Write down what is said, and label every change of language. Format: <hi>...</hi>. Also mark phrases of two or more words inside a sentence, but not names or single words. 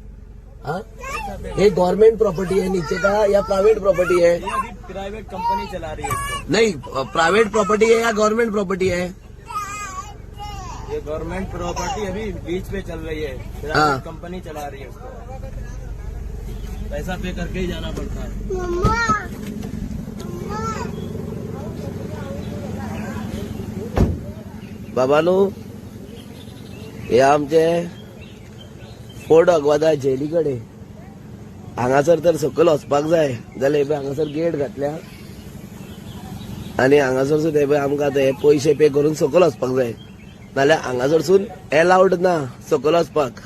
<hi>हाँ, ये</hi> <en>government property</en> <hi>है नीचे का या</hi> <en>private property</en> <hi>है? ये अभी</hi> <en>private company</en> <hi>चला रही है इसको। नहीं,</hi> <en>private property</en> <hi>है या</hi> <en>government property</en> <hi>है? ये</hi> <en>government property</en> <hi>अभी बीच पे चल रही है, हाँ।</hi> <en>private company</en> <hi>चला रही है उसको। पैसा पे करके ही जाना पड़ता है।</hi> <kok>बाबानो, हे आमचे फोर्ट अगवादा जेलीकडे हांगासर तर सकयल वचपाक जाय जाल्यार हे हांगासर गेट घातल्या आनी हांगासर सुद्दां हे आमकां आतां हे पयशे पे करून सकयल वचपाक जाय, नाल्यार हांगासरसून एलाउड ना सकयल वचपाक।</kok>